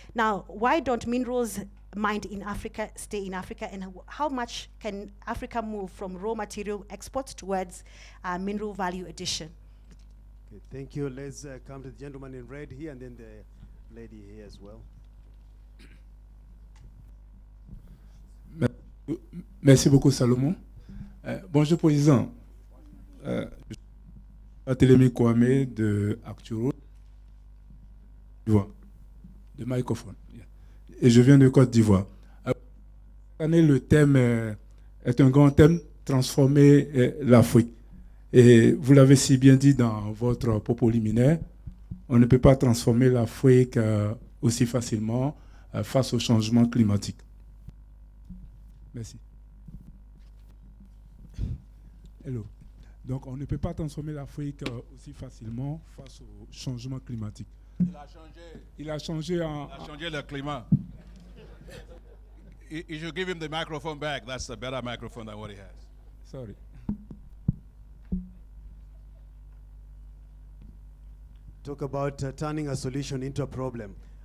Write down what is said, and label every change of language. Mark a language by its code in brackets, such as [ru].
[en] Now, why don't minerals mined in Africa stay in Africa, and how much can Africa move from raw material exports towards mineral value addition? Okay, thank you. Let's come to the gentleman in red here and then the lady here as well. [fr] Merci beaucoup, Salomon. Bonjour, Président. Je suis Télémi Kwame de Acturo, de microphone. Et je viens de Côte d'Ivoire. Cette année, le thème est un grand thème, transformer l'Afrique. Et vous l'avez si bien dit dans votre propos liminaire, on ne peut pas transformer l'Afrique aussi facilement face au changement climatique. Merci. Hello. Donc, on ne peut pas transformer l'Afrique aussi facilement face au changement climatique. Il a changé le climat. [en] You should give him the microphone back. That's a better microphone than what he has. Sorry. Talk about turning a solution into a problem.